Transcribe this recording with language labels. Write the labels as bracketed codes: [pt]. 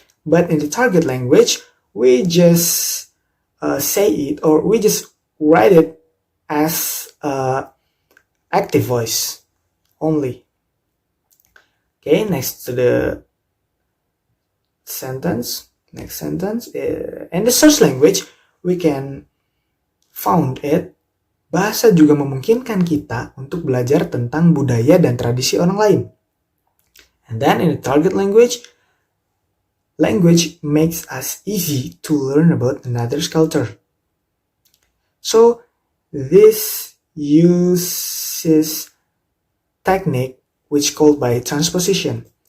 [en] But in the target language, we just say it, or we just write it as active voice only. Okay, next to the sentence. Next sentence. In the source language, we can found it. [id] Bahasa juga memungkinkan kita untuk belajar tentang budaya dan tradisi orang lain. [en] And then in the target language makes us easy to learn about another's culture. So this uses technique which called by transposition.